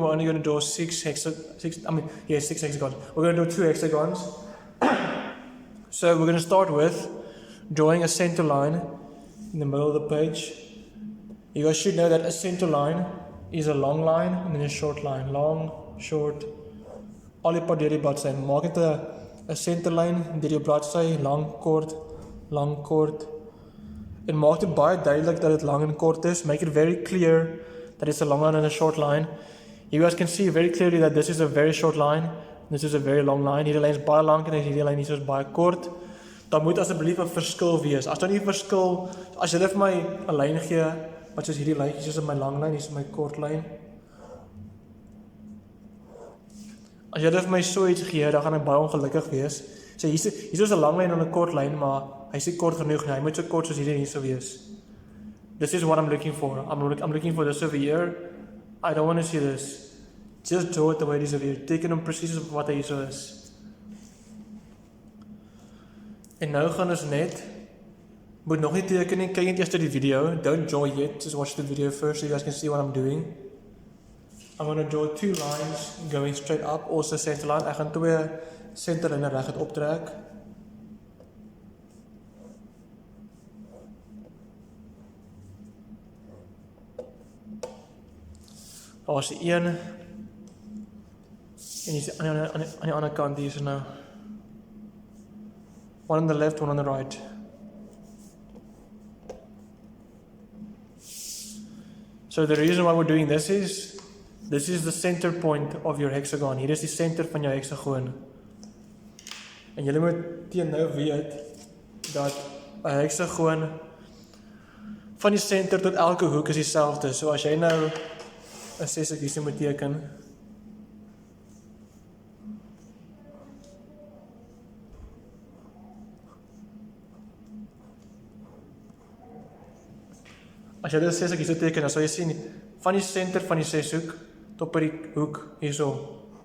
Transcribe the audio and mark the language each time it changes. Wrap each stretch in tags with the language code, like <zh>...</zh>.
<en>We're only going to draw 6 hexagons. We're going to do 2 hexagons. So we're going to start with drawing a center line in the middle of the page. You guys should know that a center line is a long line and then a short line. Long, short,</en> <af>al die pad deur die bladsy. Maak dit 'n center line deur die bladsy, lang, kort. En maak dit baie duidelik dat dit lang en kort is.</af> <en>Make it very clear that it's a long line and a short line. You guys can see very clearly that this is a very short line. This is a very long line.</en> <af>Hierdie lyn is baie lank en hierdie lyn hier is baie kort. Dan moet asseblief 'n verskil wees. As daar nie 'n verskil, as julle vir my 'n lyn gee wat soos hierdie lyn, hier is my lang lyn, hier is my kort lyn. As julle vir my so iets gee, dan gaan ek baie ongelukkig wees. So hier is 'n lang lyn en 'n kort lyn, maar hy is nie kort genoeg nie. Hy moet so kort soos hierdie hier sou wees.</af> <en>This is what I'm looking for. I'm looking for this over here. I don't want to see this. Just draw it the way it is over here.</en> <af>Teken hom presies op wat hy hier so is. En nou gaan ons net, moet nog nie teken nie, kyk net eers die video,</af> <en>don't draw yet, just watch the video first so you guys can see what I'm doing. I'm going to draw 2 lines going straight up, also center line.</en> <af>Ek gaan 2 centerlijne reguit optrek. Daar is die een, en hier is aan die ander kant, hier is nou.</af> <en>One on the left, one on the right. So the reason why we're doing this is the center point of your hexagon.</en> <af>Hier is die center van jou hexagoon. En julle moet teen nou weet dat 'n hexagoon van die center tot elke hoek is dieselfde. So as jy nou 'n sessoek moet teken, as jy dit sessoek hier teken, dan sal jy sien van die center van die sessoek tot by die hoek hierso.</af>